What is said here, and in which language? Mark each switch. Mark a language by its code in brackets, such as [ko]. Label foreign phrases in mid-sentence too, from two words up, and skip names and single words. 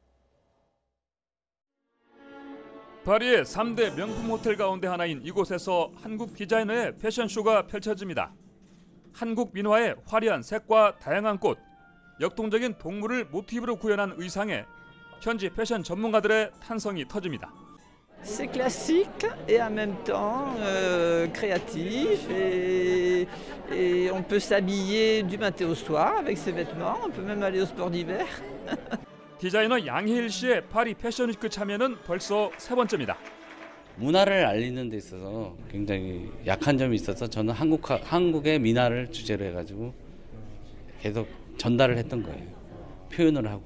[ko] 파리의 3대 명품 호텔 가운데 하나인 이곳에서 한국 디자이너의 패션쇼가 펼쳐집니다. 한국 민화의 화려한 색과 다양한 꽃, 역동적인 동물을 모티브로 구현한 의상에 현지 패션 전문가들의 탄성이 터집니다. [fr] C'est classique et en même temps créatif et on peut s'habiller du matin au soir avec ces vêtements, on peut même aller au sport d'hiver. [ko] 디자이너 양혜일 씨의 파리 패션위크 참여는 벌써 3번째입니다. 문화를 알리는 데 있어서 굉장히 약한 점이 있어서 저는 한국의 민화를 주제로 해가지고 계속 전달을 했던 거예요. 표현을 하고.